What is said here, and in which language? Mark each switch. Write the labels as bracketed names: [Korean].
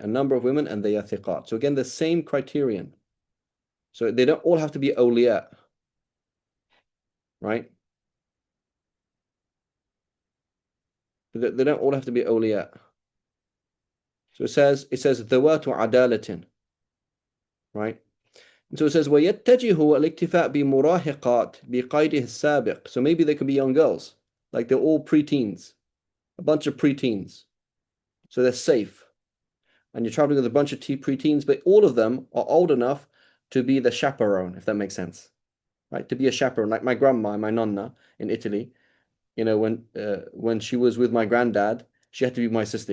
[English] A number of women, and they are thiqat. So again, the same criterion. So they don't all have to be awliya, right? They don't all have to be awliya. So it says dhawatu adalatin, right? And so it says [Arabic] وَيَتَّجِهُ الْإِكْتِفَاء بِمُرَاهِقَاتِ بِقَيْدِهِ السَّابِقِ. [English] So maybe they could be young girls, like they're all preteens, a bunch of preteens. So they're safe. And you're traveling with a bunch of preteens, but all of them are old enough to be the chaperone, if that makes sense, right? To be a chaperone, like my grandma, my nonna in Italy. You know, when she was with my granddad, she had to be my sister.